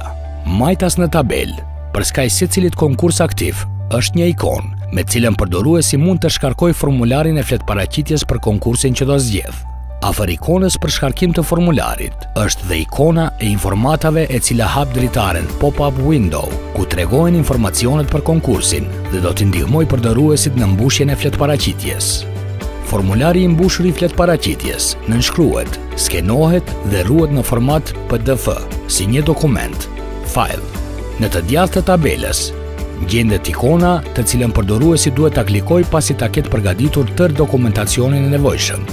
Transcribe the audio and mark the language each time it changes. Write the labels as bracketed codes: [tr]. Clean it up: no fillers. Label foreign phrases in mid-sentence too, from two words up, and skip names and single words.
[sq] Majtas në tabelë, për skaj secilit konkurs aktiv, është një ikon me cilën përdoruesi mund të shkarkojë formularin e fletparaqitjes për konkursin që do zgjedh. Afër ikonës për shkarkim të formularit është dhe ikona e informatave e cila hap dritaren [en] pop-up window, [sq] ku tregohen informacionet për konkursin dhe do t'i ndihmojë përdoruesit në mbushjen e fletparaqitjes. Formulari i mbushur i fletparaqitjes nënshkruhet, skenohet dhe ruhet në format PDF, si një dokument, file. Në të djathtë të tabelës, gjendet ikona të cilën përdoruesi duhet ta klikojë pasi ta ketë përgatitur tërë dokumentacionin e nevojshëm.